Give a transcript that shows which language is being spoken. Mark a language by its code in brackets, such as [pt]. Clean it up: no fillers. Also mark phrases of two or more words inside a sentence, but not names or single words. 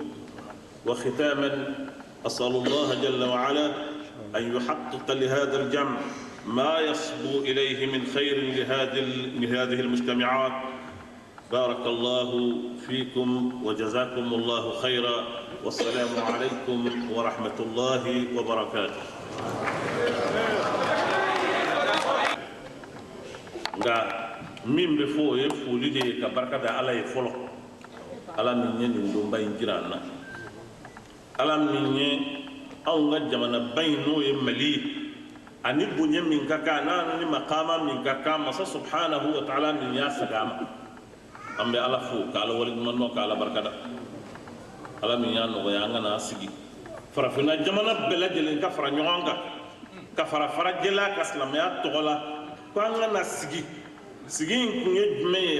[ar] وختاما أسأل الله جل وعلا أن يحقق لهذا الجمع ما يصبو إليه من خير لهذه المجتمعات. بارك الله فيكم وجزاكم الله خيرا، والسلام عليكم ورحمة الله وبركاته. [bm] min be fo ye foli de ka barka da ala ye folo ala min ye nin don bayin jiran na, ala min ye anw ka jamana bayin n'o ye Mali ani bonya min ka kan n'a ni maqama min ka kan masa [ar] سبحانه وتعالى [bm] min ya sagama. An bɛ ala fo ka ala waleɲuman dɔn ka ala barka da, ala min y'a nɔgɔya an kana sigi farafinna jamana bɛɛ lajɛlen ka fara ɲɔgɔn kan ka fara farajɛla ka silamɛya tɔgɔ la ko an kana sigi. Sigi in kun ye jumɛn ye?